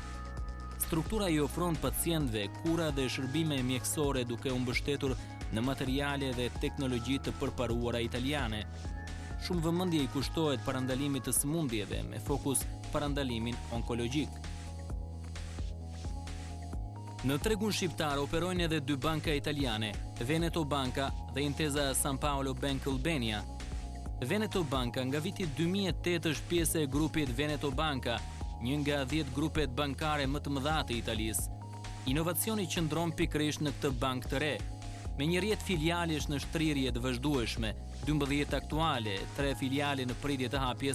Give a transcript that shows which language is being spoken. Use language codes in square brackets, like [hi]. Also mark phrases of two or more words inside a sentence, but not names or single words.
[sq] Struktura I ofron pacientëve kura dhe shërbime mjekësore duke u mbështetur në materiale dhe teknologji të përparuara italiane. Shumë vëmendje I kushtohet parandalimit të sëmundjeve me fokus parandalimin onkologjik. Në tregun shqiptar operojnë edhe 2 banka italiane, Veneto Banca dhe Intesa San Paolo Bank Albania. Veneto Banca nga viti 2008 është pjesë e grupit Veneto Banca, një nga 10 grupet bankare më të mëdha të Italisë. Inovacioni qëndron pikërisht në këtë bankë të re, me një rrjet filialesh në shtrirje të vazhdueshme, 12 aktuale, 3 filiale në pritje të hapjes.